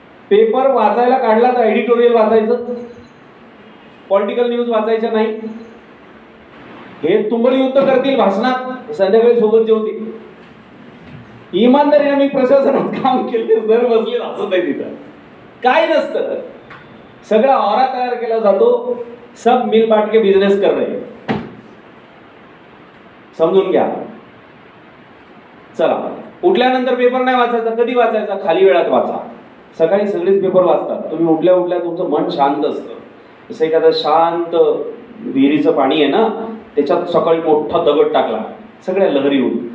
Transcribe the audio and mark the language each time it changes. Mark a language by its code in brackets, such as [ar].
[mr] Paper वाचायला काढला तर एडिटोरियल वाचायचं, पॉलिटिकल न्यूज वाचायच्या नाही. हे तुंबळ युद्ध करतील भाषणात, संध्याकाळी सोबत जेवतील. इमानदारीने मी प्रशासनात काम केले, जर बसले असं नाही. तिथं काय नसतं, सगळा औरा तयार केला जातो. [hi] सब मिल बांट के बिझनेस कर रहे. [mr] समजून घ्या. चला, उठल्यानंतर पेपर नाही वाचायचा. कधी वाचायचा? खाली वेळात वाचा. सकाळी सगळेच पेपर वाचतात. तुम्ही उठल्या उठल्या तुमचं मन शांत असतं. जसं एखादं शांत विहिरीचं पाणी आहे ना, त्याच्यात सकाळी मोठा दगड टाकला, सगळ्या लहरी उठ.